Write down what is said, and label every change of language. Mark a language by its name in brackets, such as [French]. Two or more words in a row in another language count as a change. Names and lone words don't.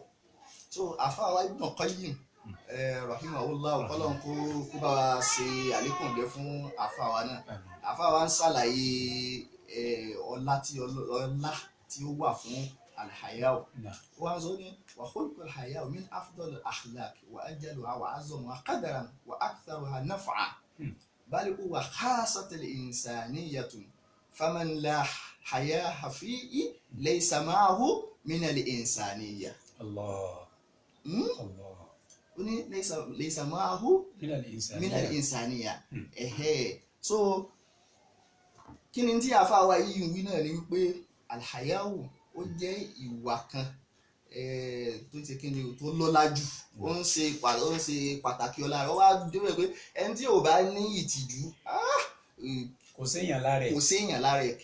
[Yoruba] so àfáà wa Ibn Qayyim rahimahullah ọlọ́run kó bá wa ṣe àlékún ìgbẹ́ fún àfáà wa náà. àfáà wa ń ṣàlàyé ọlá tí ó wà fún alhayau. wọ́n sọ ní [Arabic] وخلق الحياء من أفضل الأخلاق وأجلها وأعظمها قدرا وأكثرها نفعا بل هو خاصة الإنسانية فمن لا حياء فيه ليس معه من الإنسانية. [Yoruba] Allah. ó ní [Arabic] ليس معه من الإنسانية. [Yoruba] so kí ni tí àfáà wa yìí ń wí náà ni wípé alhayau ó jẹ́ ìwà kan tó ti kí ni tó lọ́lá jù, ó ń ṣe pàtàkì ọlá rẹ̀. ó wá débẹ̀ pé ẹni tí ò bá ní ìtìjú kò séèyàn lára ẹ̀,